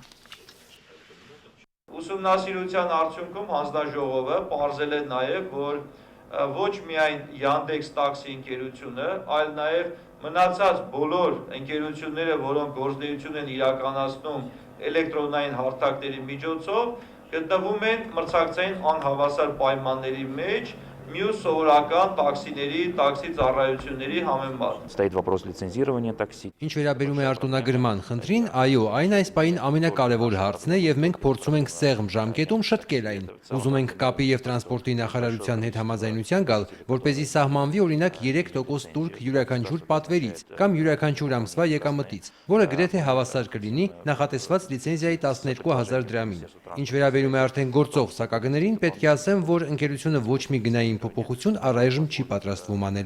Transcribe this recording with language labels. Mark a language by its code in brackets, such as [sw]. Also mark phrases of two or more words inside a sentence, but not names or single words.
[hy] Ուսումնասիրության արդյունքում հանձնաժողովը պարզել է նաև, որ ոչ միայն Yandex տաքսի ընկերությունը, այլ նաև մնացած բոլոր ընկերությունները, որոնք գործունեություն են իրականացնում էլեկտրոնային հարթակների միջոցով, գտնվում են մրցակցային անհավասար պայմանների մեջ մյուս սովորական տաքսիների, տաքսի ծառայությունների համեմատ։ [ru] Стоит вопрос лицензирования такси. [hy] Ինչ վերաբերում է արտոնագրման խնդրին, այո, այն այս պահին ամենակարևոր հարցն է եւ մենք փորձում ենք սեղմ ժամկետում շտկել այն։ Ուզում ենք կապի եւ տրանսպորտի նախարարության հետ համաձայնության գալ, որպեսզի սահմանվի օրինակ 3% տուրք յուրաքանչյուր պատվերից կամ յուրաքանչյուր ամսվա եկամտից, որը գրեթե հավասար կլինի նախատեսված լիցենզիայի 12000 դրամին։ Ինչ վերաբերում է արդեն գործող սակագներին, պետք է ասեմ, որ ընկերությունը ոչ մի գնային փոփոխություն առայժմ չի պատրաստվում անել։